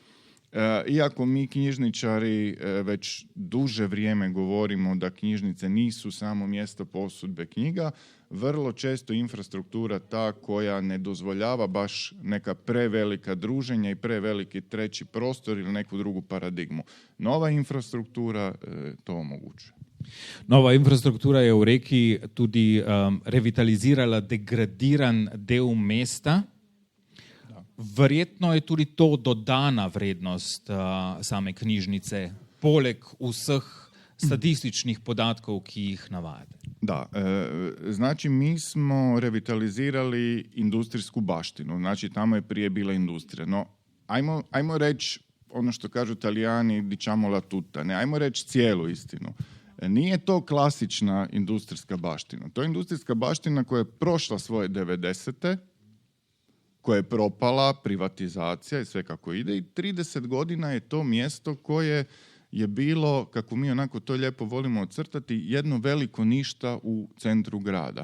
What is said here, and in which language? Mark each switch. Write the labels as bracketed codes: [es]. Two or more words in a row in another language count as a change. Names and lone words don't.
[hr] Iako mi knjižničari već duže vrijeme govorimo da knjižnice nisu samo mjesto posudbe knjiga, vrlo često infrastruktura ta koja ne dozvoljava baš neka prevelika druženja i preveliki treći prostor ili neku drugu paradigmu. Nova infrastruktura to omogućuje. [sl] Nova infrastruktura je v Reki tudi revitalizirala degradiran del mesta. Verjetno je tudi to dodana vrednost same knjižnice, poleg vseh statističnih podatkov, ki jih navajate. [hr] Da, znači mi smo revitalizirali industrijsku baštinu, znači tamo je prije bila industrija, no ajmo reći ono što kažu Italijani, [it] diciamo la tutta, [hr] ne, ajmo reći cijelu istinu. Nije to klasična industrijska baština, to je industrijska baština koja je prošla svoje 90-te, koja je propala, privatizacija i sve kako ide i 30 godina je to mjesto koje je bilo, kako mi onako to lijepo volimo ocrtati, jedno veliko ništa u centru grada.